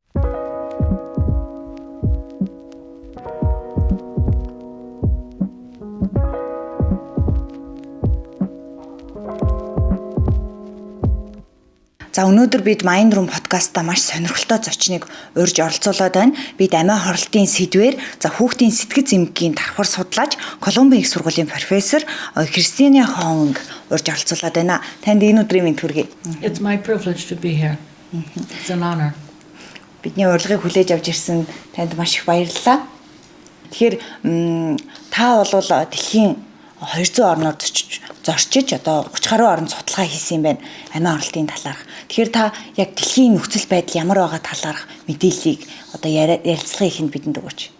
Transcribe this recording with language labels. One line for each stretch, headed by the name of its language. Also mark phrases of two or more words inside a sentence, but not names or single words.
Mongolian: За өнөөдөр бид Mind Room подкастта маш сонирхолтой зочныг урьж оролцуулаад байна. Бид амиа хорлолтын сэдвээр хүүхдийн сэтгэц эмгэгийн давхар судлаач, Колумбийн их сургуулийн профессор Кристиана Хонг урьж оролцуулаад байна. Танд энэ өдрийн мэнд хүргэе.
English: It's my privilege to be here. It's an honor.
Mongolian: Бидний урилгыг хүлээж авч ирсэн танд маш их баярлалаа. Тэгэхээр та бол дэлхийн 200 орноор зорчиж одоо 30 гаруй орнд судалгаа хийсэн юм байна. Амиа хорлолтын талаарх. Тэгэхээр та яг дэлхийн нөхцөл байдал ямар байгаа талаарх мэдээллийг одоо ярилцлагын ихэнд бидэнд өгөөч.